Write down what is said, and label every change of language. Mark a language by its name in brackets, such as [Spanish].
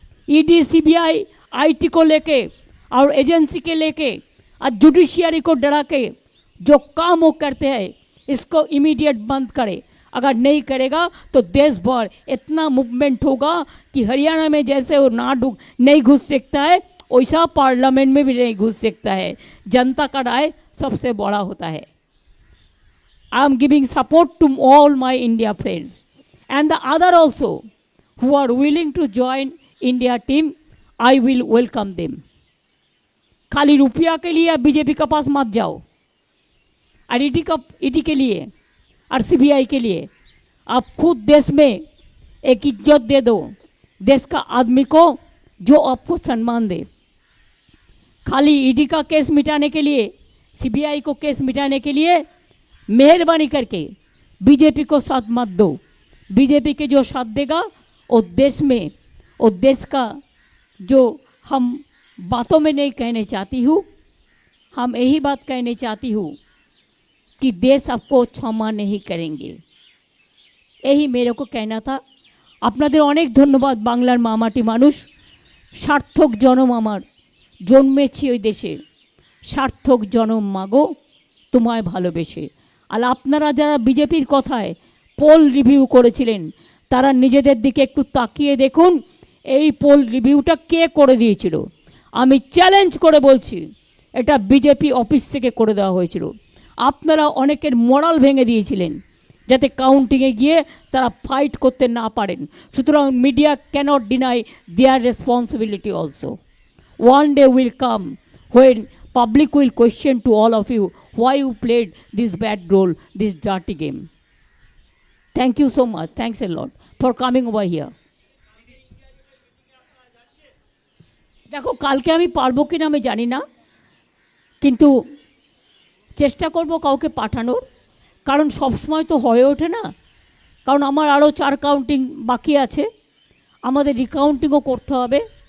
[Hindi] ED CBI IT को लेके और एजेंसी के लेके और जुडिशियरी को डरा के जो काम वो करते हैं इसको इमीडिएट बंद करे। अगर नहीं करेगा तो देश भर इतना मूवमेंट होगा कि हरियाणा में जैसे वो नहीं घुस सकता है वैसा पार्लियामेंट में भी नहीं घुस सकता है। जनता का राय सबसे बड़ा होता है। [English] I am giving support to all my India friends and the other also who are willing to join India team. I will welcome them. [Hindi] खाली रुपया के लिए बीजेपी के पास मत जाओ और ईडी के लिए और सीबीआई के लिए आप खुद देश में एक इज्जत दे दो, देश का आदमी को जो आपको सम्मान दे। खाली ईडी का केस मिटाने के लिए, सीबीआई को केस मिटाने के लिए मेहरबानी करके बीजेपी को साथ मत दो। बीजेपी के जो साथ देगा वो देश में, वो देश का जो हम बातों में नहीं कहने चाहती हूँ, हम यही बात कहने चाहती हूँ कि देश आपको क्षमा नहीं करेंगे। यही मेरे को कहना था। [Bangla] আপনাদের অনেক ধন্যবাদ। বাংলার মামাটি মানুষ, সার্থক জনম আমার, জন্মেছি ওই দেশে, সার্থক জনম মাগো তোমায় ভালোবেসে। আর আপনারা যারা বিজেপির কথায় পোল রিভিউ করেছিলেন তারা নিজেদের দিকে একটু তাকিয়ে দেখুন এই পোল রিভিউটা কে করে দিয়েছিল। আমি চ্যালেঞ্জ করে বলছি এটা বিজেপি অফিস থেকে করে দেওয়া হয়েছিল। আপনারা অনেকের মোরাল ভেঙে দিয়েছিলেন যাতে কাউন্টিংয়ে গিয়ে তারা ফাইট করতে না পারেন। সুতরাং [English] Media cannot deny their responsibility also. One day will come when public will question to all of you why you played this bad role, this dirty game. Thank you so much. Thanks a lot for coming over here. [Hindi] देखो [Bangla] কালকে আমি পারবো কিনা আমি জানি না, কিন্তু চেষ্টা করব কাউকে পাঠানোর, কারণ সব সময় তো হয়ে ওঠে না। কারণ আমার আরও 4 কাউন্টিং বাকি আছে, আমাদের রিকাউন্টিংও করতে হবে।